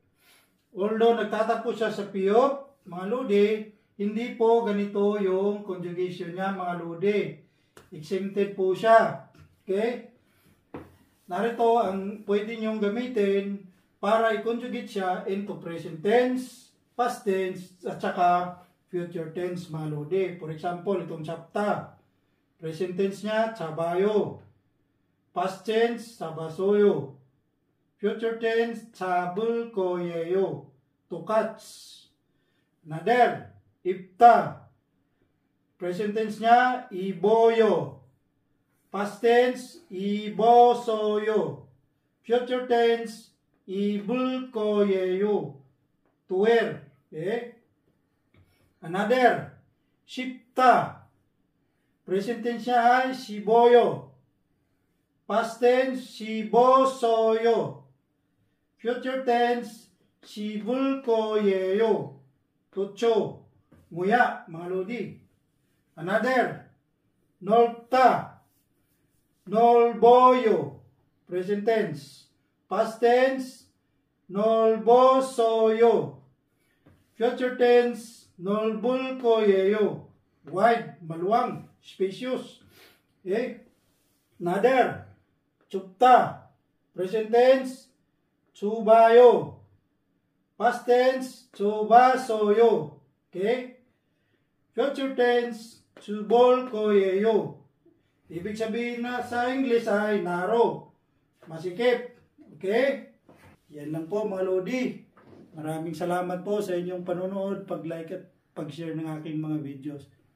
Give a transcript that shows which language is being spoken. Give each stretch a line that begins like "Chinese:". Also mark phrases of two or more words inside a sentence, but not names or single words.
Filipino: Although nagtatapos siya sa piyok, mga Lodi, hindi po ganito yung conjugation niya, mga Lodi. Exempted po siya. Okay? Narito ang pwede niyong gamitin para i-conjugate siya into
English: present tense, past tense,
Filipino: at saka
English: future tense,
Filipino: mga Lodi.
English: For example, itong chapta. Present tense niya, chabayo. Past tense, sabasoyo. Future tense,
Korean: 잡을 거예요.
English: To catch.
Korean: Nader, ipta.
English: Present tense niya, iboyo. Past tense, ibosoyo. Future tense,
Korean: 입을 거예요.
English: To wear. Okay? Another, shipta. Present tense
Filipino: niya ay
English: shiboyo. Past tense, shibosoyo. Future tense,
Korean: 씹을 거예요.
Filipino: Tucho. Nguya, mga Lodi. Another, nolta.
Korean: Nolboyo.
English: Present tense. Past tense, nolbosoyo. Future tense,
Korean: 넓을 거예요.
English: Wide, maluwang, spacious. Okay? Another, chupta. Present tense, chubayo. Past tense, chubasoyo. Okay? Future tense,
Korean: 좁을 거예요.
Filipino: Ibig sabihin na sa English ay narrow. Masikip. Okay? Yan lang po, mga Lodi. Maraming salamat po sa inyong panonood, pag-like at pag-share ng aking mga videos.